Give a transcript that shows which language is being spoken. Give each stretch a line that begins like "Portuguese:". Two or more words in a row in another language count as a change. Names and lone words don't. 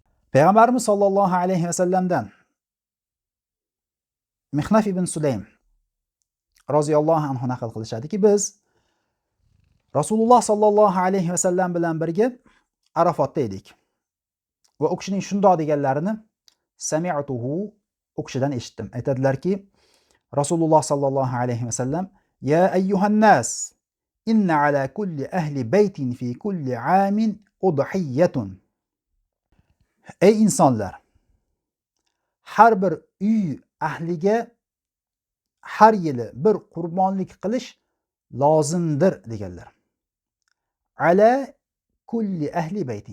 Uzbek: Payg'ambarimiz sollallohu alayhi vasallamdan Mihnaf ibn Sulaym roziyallohu anhu naql qilishadiki, biz Rasululloh sollallohu alayhi vasallam bilan birga Arafotda edik. Va u kishining shundoq deganlarini sami'tuhu, u kishidan eshitdim. Aytadilarki, Rasululloh sollallohu alayhi vasallam:
Arabic: "يا أيها الناس إن على كل أهل بيت في كل عام أضحية."
Uzbek: Ey insonlar, har bir uy ahliga har yili bir qurbonlik qilish lozimdir deganlar.
Arabic: على كل أهل بيت.